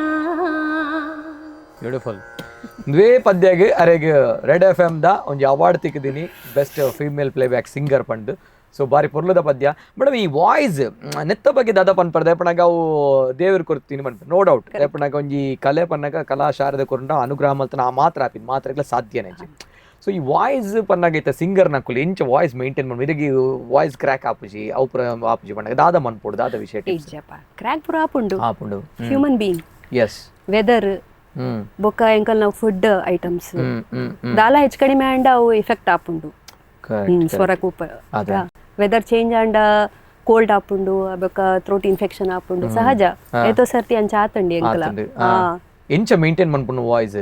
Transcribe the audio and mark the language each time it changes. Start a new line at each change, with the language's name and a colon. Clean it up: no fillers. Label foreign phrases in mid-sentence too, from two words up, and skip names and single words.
Tulu: ಬ್ಯೂಟಿಫುಲ್ ದ್ವೇ ಪದ್ಯಗೆ ಅರೆಗೆ ರೆಡ್ FM ದ ಒಂಜಿ ಅವಾರ್ಡ್ ತಿಕ್ಕಿದೀನಿ
English: best female playback singer
Tulu: ಪಂಡು ಸೊ ಬಾರಿ ಪೊರ್ಲುದ ಪದ್ಯ ಮೇಡಮ್ ಈ ವಾಯ್ಸ್ ನೆತ್ತ ಬಗ್ಗೆ ದಾದ ಪನ್ಪರ್ದೆ ಪಣ್ಣಗ ಅವು ದೇವ್ರ ಕೊರ್ತೀನಿ ಪನ್ಪ
English: no doubt
Tulu: ಪಣ್ಣಗ ಒಂಜಿ ಕಲೆ ಪನ್ನಗ ಕಲಾ ಶಾರದೆ ಕೊರಂಡ ಅನುಗ್ರಹ ಮಲ್ತನ ಆ ಮಾತ್ರ ಆಪಿದ್ ಮಾತ್ರ ಸಾಧ್ಯನೇ ಸೊ ಈ ವಾಯ್ಸ್ ಪನ್ನಾಗೈತೆ ಸಿಂಗರ್ ನಕ್ಕುಲಿ ಇಂಚ
English: voice maintain
Tulu: ಮಾಡಿ ಇದಕ್ಕೆ
English: voice crack
Tulu: ಆಪುಜಿ ಅವುಪುರ ಆಪುಜಿ ಪಣ್ಣಗ ದಾದ ಮನ್ಪೋಡು ದಾದ ವಿಷಯ ಕ್ರ್ಯಾಕ್ ಪುರ ಆಪುಂಡು
English: human being
Tulu: ಎಸ್ ವೆದರ್ ಬೊಕ್ಕ ಎಂಕಲ್ ನಾವು
English: food items
Tulu: ದಾಲ ಹೆಚ್ಚು ಕಡಿಮೆ ಅಂಡ ಅವು ಎಫೆಕ್ಟ್ ಆಪುಂಡು ಸ್ವರಕ್ಕೂ
English: weather change
Tulu: ಅಂಡ ಕೋಲ್ಡ್ ಆಪುಂಡು ಬೊಕ್ಕ
English: throat infection
Tulu: ಆಪುಂಡು ಸಹಜ ಏತೋ ಸರ್ತಿ ಅಂಚ ಆತಂಡಿ ಎಂಕಲ ಎಂಚ ಮೇಂಟೈನ್ ಮನ್ಪುಂಡು ವಾಯ್ಸ್